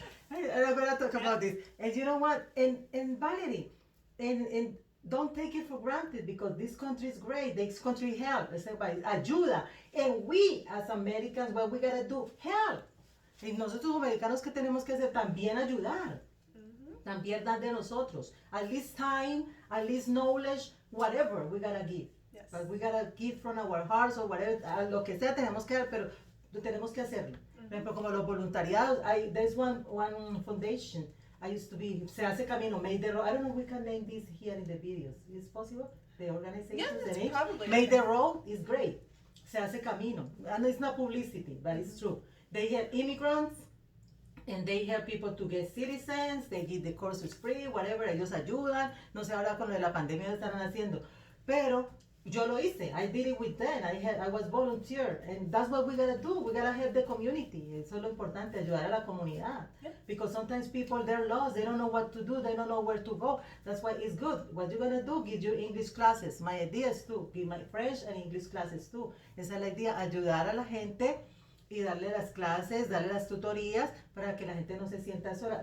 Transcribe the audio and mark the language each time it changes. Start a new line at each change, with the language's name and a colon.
English: I'm going to talk about this. And you know what? And Valerie, and don't take it for granted because this country is great. This country helps.
Spanish: Este país ayuda.
English: And we, as Americans, what we got to do? Help.
Spanish: Y nosotros americanos, ¿qué tenemos que hacer? También ayudar. También dar de nosotros.
English: At least time, at least knowledge, whatever we gotta give. Yes. But we gotta give from our hearts or whatever,
Spanish: lo que sea tenemos que dar, pero tenemos que hacerlo. Por ejemplo, como los voluntariados,
English: there's one foundation I used to be Se Hace Camino, made the road. I don't know if we can name this here in the videos. Is it possible? The organization, Yeah, the that's name? probably Made okay. the road is great. Se Hace Camino. And it's not publicity, but it's true. They help immigrants and they help people to get citizens. They give the courses free, whatever.
Spanish: Ellos ayudan. No sé ahora con lo de la pandemia lo están haciendo. Pero yo lo hice.
English: I did it with them. I was volunteer. And that's what we gotta do. We gotta help the community.
Spanish: Eso es lo importante, ayudar a la comunidad.
English: Yeah. Because sometimes people, they're lost. They don't know what to do. They don't know where to go. That's why it's good. What you're gonna do, give your English classes. My idea is to give my French and English classes too.
Spanish: Esa es la idea, ayudar a la gente y darle las clases, darle las tutorías para que la gente no se sienta sola.